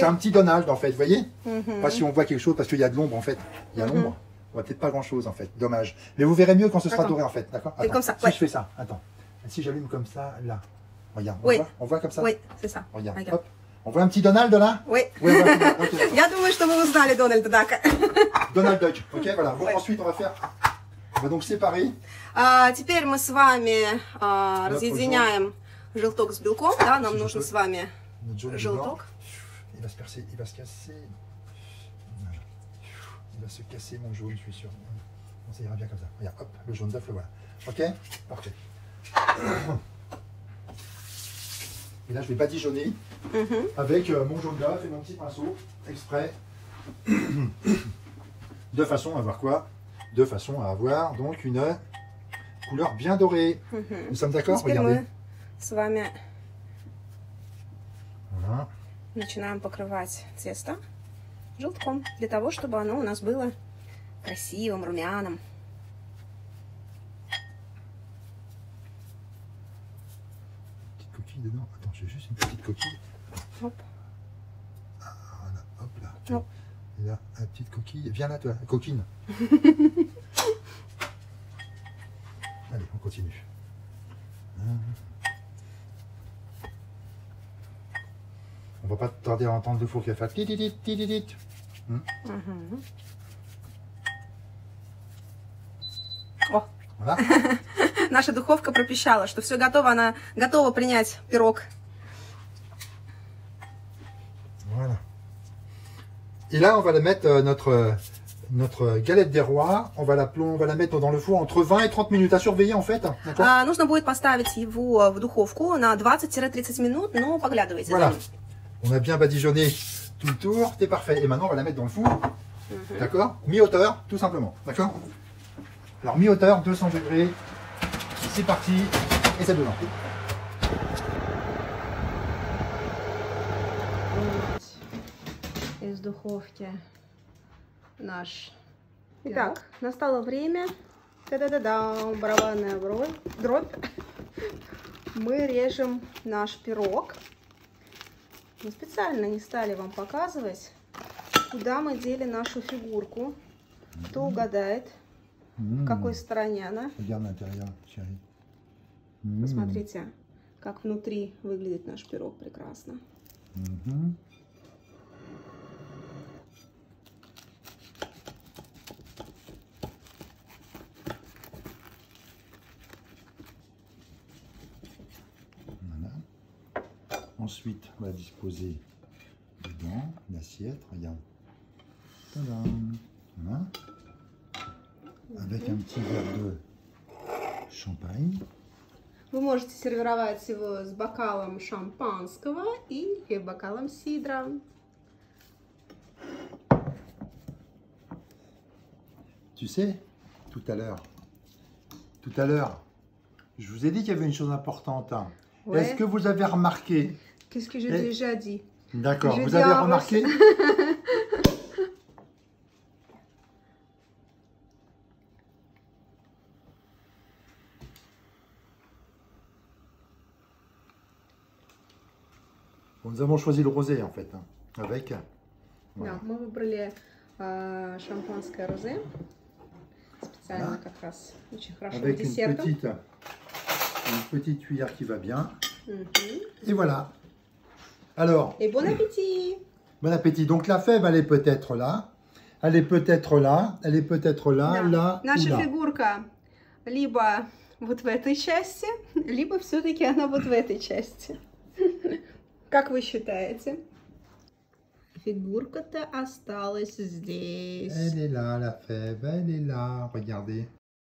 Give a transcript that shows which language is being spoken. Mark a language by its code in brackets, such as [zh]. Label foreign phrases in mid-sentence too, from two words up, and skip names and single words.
[fr] C'est un petit Donald, en fait, vous voyez? Мгм. Pas si on voit quelque chose, parce qu'il y a de l'ombre, en fait. Il y a l'ombre. On voit peut-être pas grand-chose, en fait. Dommage. Mais vous verrez mieux quand ce sera Attends. doré, en fait. D'accord? Et Attends. comme ça, Si ouais. je fais ça, attends. Si j'allume comme ça, là. Regarde, Oui. on voit comme ça? Oui, c'est ça. Regarde, Regarde. hop. On voit un petit Donald, là? Oui. Oui, voilà, ok, d'accord. [ru] Я думаю, что вы узнали Дональда Дака. [fr] Donald Duck. Ok, voilà. Bon, Ouais. ensuite, on va faire... On va donc séparer. [ru] Теперь мы с вами разъединяем желток с белком. Да, нам [fr] Si je [ru] нужно [fr] peux. [ru] с вами [fr] Notre jaune et le [ru] желток. [fr] blanc. Il va se percer, il va se casser. Voilà. Il va se casser mon jaune, je suis sûr. Bon, ça ira bien comme ça. Regarde, hop, le jaune d'œuf, le voilà. Ok? Parfait. Et là, je vais badigeonner Мгм. avec mon jaune d'œuf et mon petit pinceau, exprès. De façon à avoir quoi? De façon à avoir donc une couleur bien dorée. Мгм. Nous sommes d'accord? [ru] Теперь [fr] Regardez. [ru] мы с вами [fr] Voilà. [ru] Начинаем покрывать тесто желтком, для того, чтобы оно у нас было красивым, румяным. [fr] Petite coquille dedans. Attends, j'ai juste une petite coquille. Hop. Voilà, hop là. Hop. Et là, la petite coquille. Viens là, toi, coquine. Allez, on continue. On va pas tarder à entendre le four qui va faire titit titit. [ru] О, [fr] Voilà. [ru] наша духовка пропищала, что все готово, она готова принять пирог. [fr] Voilà. Et là, on va la mettre, notre galette des rois, on va la mettre dans le four entre 20 et 30 minutes à surveiller en fait. [ru] Нужно будет поставить его в духовку на 20-30 минут, но поглядывайте. [fr] Voilà. On a bien badigeonné tout le tour, c'est parfait. Et maintenant, on va la mettre dans le four. D'accord? Mi-hauteur, tout simplement. D'accord? Alors, mi-hauteur, 200 degrés. C'est parti. Et c'est dedans. [ru] Из духовки наш. Итак, настало время. Та-да-да-да, барабанная дробь. Мы режем наш пирог. Мы специально не стали вам показывать, куда мы дели нашу фигурку. Кто угадает, в какой стороне она? Посмотрите, как внутри выглядит наш пирог прекрасно. [fr] Ensuite, on va disposer dedans l'assiette, regarde. Tadam. Voilà. Avec un petit verre de champagne. [ru] Вы можете сервировать его с бокалом шампанского или бокалом сидра. [fr] Tu sais, tout à l'heure, je vous ai dit qu'il y avait une chose importante. Ouais. Est-ce que vous avez remarqué? Qu'est-ce que j'ai déjà dit? D'accord, vous avez remarqué? Bon, nous avons choisi le rosé en fait, avec. Voilà. [ru] Да, мы выбрали шампанское розе. Специально как раз очень хорошо [fr] avec [ru] десертом. [fr] Une petite cuillère qui va bien. Et voilà. Alors. Et bon appétit. Bon appétit. Donc la fève, elle est peut-être là. Elle est peut-être là. Elle est peut-être là, [ru] да. [fr] Là [ru] Наша [fr] ou là. [ru] фигурка либо вот в этой части, либо все-таки она вот в этой части. Как вы считаете? Фигурка-то осталась здесь. [fr] Elle est là, la fève. Elle est là. Regardez.